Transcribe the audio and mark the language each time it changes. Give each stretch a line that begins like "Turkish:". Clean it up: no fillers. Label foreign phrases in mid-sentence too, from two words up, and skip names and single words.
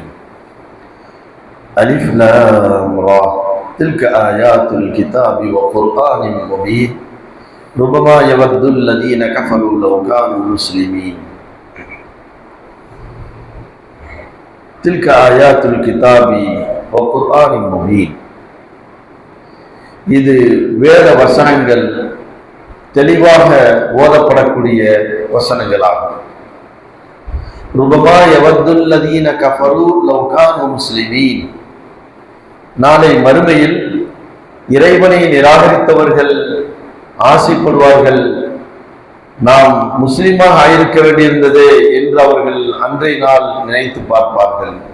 Arabic: ألف لام را تلك آيات الكتاب وقرآن مبين ربما يود الذين كفروا لو كانوا مسلمين. تلك آيات الكتاب وقرآن مبين.
Tamil: இது வேத வசனங்கள் தெளிவாக ஓதப்படக்கூடிய வசனங்களாகும்.
Arabic: ربما يود الذين كفروا لو كانوا مسلمين.
Tamil: நாளை மறுமையில் இறைவனை நிராகரித்தவர்கள் ஆசைப்படுவார்கள், நாம் முஸ்லிமாக ஆயிருக்க வேண்டியிருந்தது என்று அவர்கள் அன்றைய நாள் நினைத்து பார்ப்பார்கள்.